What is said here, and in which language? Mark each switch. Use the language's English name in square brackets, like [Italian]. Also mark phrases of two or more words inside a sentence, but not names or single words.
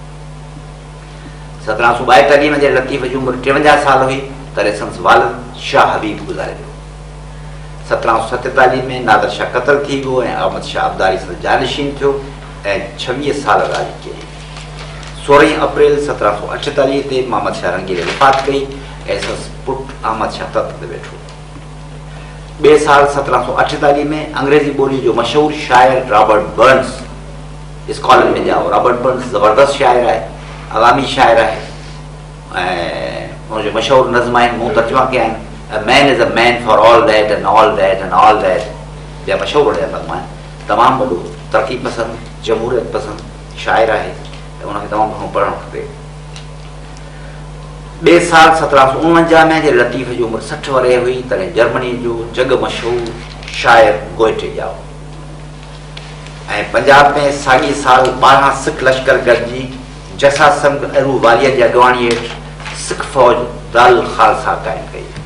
[Sindhi] 1742 में जॾहिं लतीफ़ जी उमिरि 53 साल हुई तॾहिं संदसि वालिद शाह हबीब गुज़ारे वियो 1747 में नादर शाह क़तल थी वियो ऐं अहमद शाह अब्दाली सां जानशीन थियो ऐं 26 साल राज कयईं 16 अप्रैल 1748 ते मोहम्मद शाह रंगीले वफ़ात कई ऐं संदसि पुटु अहमद शाह तख़्त ते वेठो ॿिए साल 1748 में अंग्रेज़ी ॿोली जो मशहूर शाइर रॉबर्ट बर्न्स स्कॉटलैंड में ॼाओ रॉबर्ट बर्न्स ज़बरदस्त शाइर आहे अवामी शाइर आहे ऐं उनजो मशहूरु नज़्म आहिनि, मूं तर्जुमा कया आहिनि, [English] A man is a man for all that and all that and all that. [Sindhi] ॿिया मशहूरु नज़्म आहिनि, तमामु वॾो तरक़ी पसंदि, जमहूरियत पसंदि शाइर आहे ऐं उनखे तमामु घणो पढ़णु खपे। ॿिए साल 1749 में जे लतीफ़ जी उमिरि 60 वरे हुई तॾहिं जर्मनी जो जग मशहूरु शाइर गोइटे ॼाओ ऐं पंजाब में साॻी साल 12 सिख लश्कर गॾिजी जसा संग अरू वालीअ जी अॻुवाणी हेठि सिख फ़ौज दारुल ख़ालसा क़ाइमु कई।